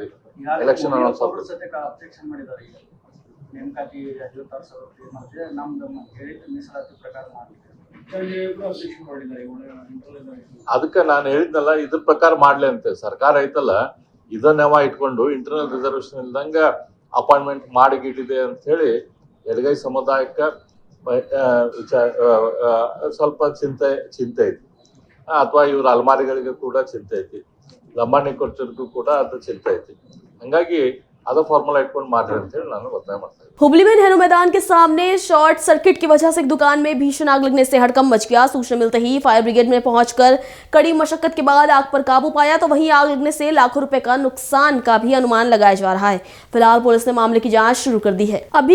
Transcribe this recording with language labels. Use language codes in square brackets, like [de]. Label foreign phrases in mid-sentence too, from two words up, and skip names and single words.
[en] election announce [kn] ಅದಕ್ಕೆ ನಾನು ಹೇಳಿದ್ನಲ್ಲ, ಇದ್ರ ಪ್ರಕಾರ ಮಾಡ್ಲಿ ಅಂತ ಸರ್ಕಾರ ಐತಲ್ಲ, ಇದನ್ನೆವ ಇಟ್ಕೊಂಡು [en] internal reservation [kn] ಇಲ್ದಂಗ ಅಪಾಯಿಂಟ್ಮೆಂಟ್ ಮಾಡಿಗಿಟ್ಟಿದೆ ಅಂತ ಹೇಳಿ ಎಡಗೈ ಸಮುದಾಯಕ್ಕೆ ಸ್ವಲ್ಪ ಚಿಂತೆ ಐತಿ. ಅಥವಾ ಇವ್ರ ಅಲ್ಮಾರಿಗಳಿಗೆ ಕೂಡ ಚಿಂತೆ ಐತಿ, ಲಂಬಾಣಿ ಕೊಡ್ತಿರ್ಗೂ ಕೂಡ ಅದು ಚಿಂತೆ ಐತಿ. ಹಂಗಾಗಿ [en] other formula [kn] इट्ಕೊಂಡು ಮಾಡ್ರಿ ಅಂತ ಹೇಳಿ ನಾನು ಒತ್ತಾಯ ಮಾಡ್ತಾ ಇದ್ದೀನಿ। [hi] हुबली में नेहरू मैदान के सामने [en] short circuit [hi] की वजह से एक दुकान में भीषण आग लगने से हड़कंप मच गया। सूचना मिलते ही [en] fire brigade [hi] में पहुंचकर कड़ी मशक्कत के बाद आग पर काबू पाया, तो वहीं आग लगने से लाखों रुपए का नुकसान का भी अनुमान लगाया जा रहा है। फिलहाल पुलिस ने मामले की जांच शुरू कर दी है।